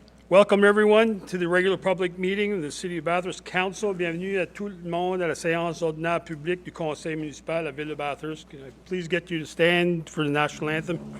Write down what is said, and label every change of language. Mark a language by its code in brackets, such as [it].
[en] Welcome everyone to the regular public meeting of the City of Bathurst Council. [fr] Bienvenue à tout le monde à la séance ordinaire publique du Conseil municipal à la ville de Bathurst. [en] Can I please get you to stand for the national anthem?